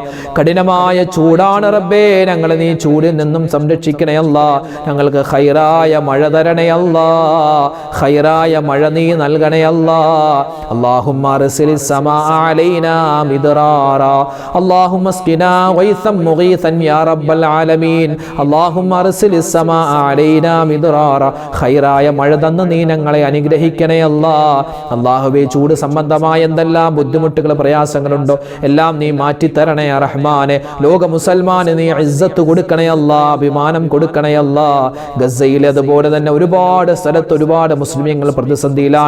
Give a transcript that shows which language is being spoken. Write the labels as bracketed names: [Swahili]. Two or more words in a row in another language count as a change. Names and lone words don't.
[Malayalam] കഠിനമായ ചൂടാണ് റബ്ബേ, ഞങ്ങളെ നീ ചൂടിൽ നിന്നും സംരക്ഷിക്കണേ അല്ലാഹ്. ഞങ്ങൾക്ക് ഖൈറായ മഴ തരണേ അല്ലാഹ്, ഖൈറായ മഴ നീ നൽകണേ അല്ലാഹ്. [Arabic] اللهم أرسل السماء علينا مدرارا. അല്ലാഹുമ്മ اسقنا غيثا مغيثا يا رب العالمين اللهم ارسل السماء علينا مدرارا [Malayalam] ഖൈറായ മഴ തന്ന് നീ ഞങ്ങളെ അനുഗ്രഹിക്കണേ അല്ലാഹ്. അല്ലാഹുവേ, ചൂട് സംബന്ധമായ എന്തെല്ലാം ബുദ്ധിമുട്ടുകൾ പ്രയാസങ്ങളുണ്ടോ എല്ലാം നീ മാറ്റിത്തരണേ റഹ്മാനെ. ലോക മുസൽമാന് നീ ഇസ്സത്ത് കൊടുക്കണേ അല്ലാഹ്, അഭിമാനം കൊടുക്കണേ അല്ലാഹ്. ഗസയിൽ അതുപോലെ തന്നെ ഒരുപാട് സ്ഥലത്ത് ഒരുപാട് മുസ്ലിമീങ്ങൾ പ്രതിസന്ധിയിലാണ്.